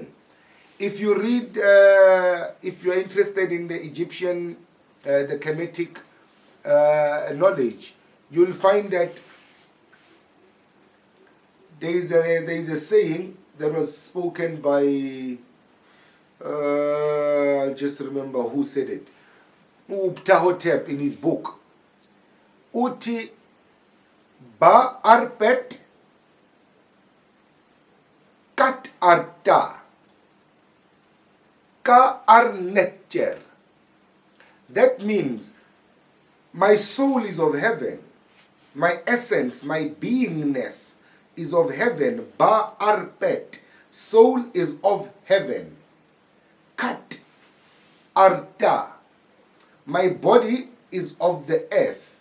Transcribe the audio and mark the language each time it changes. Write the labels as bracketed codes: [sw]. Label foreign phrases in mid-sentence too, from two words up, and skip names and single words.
[en] If you read, if you're interested in the Egyptian, the Kemetic knowledge, you'll find that there is a saying that was spoken by, I'll just remember who said it, uPtahotep in his book. [egy] Uti ba arpet kat arta ka arnetcher. [en] That means my soul is of heaven, my essence, my beingness is of heaven. [egy] Ba arpet, [en] soul is of heaven. [egy] Kat arta, [en] my body is of the earth.